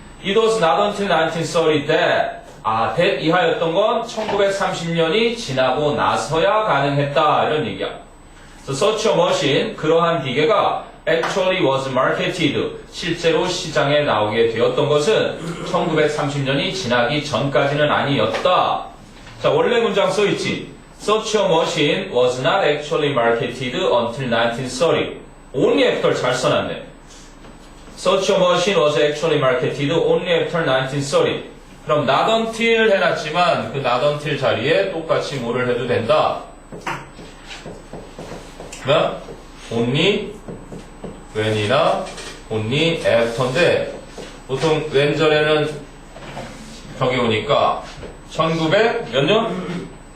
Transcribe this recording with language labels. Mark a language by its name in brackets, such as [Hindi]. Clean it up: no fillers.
[English] It was not until 1930 that, that [Korean] 이하였던 건 1930년이 지나고 나서야 가능했다, 이런 얘기야. [English] So such a machine, [Korean] 그러한 기계가 [English] actually was marketed, [Korean] 실제로 시장에 나오게 되었던 것은 1930년이 지나기 전까지는 아니었다. 자, 원래 문장 써있지. [English] Such a machine was not actually marketed until 1930. only after [Korean] 잘 써놨네. [English] Such a machine was actually marketed only after 1930. [Korean] 그럼 not until 해놨지만 그 not until 자리에 똑같이 뭐를 해도 된다. 그러면 only when이나 only after인데 보통 when 전에는 저기 오니까 1900 몇 년?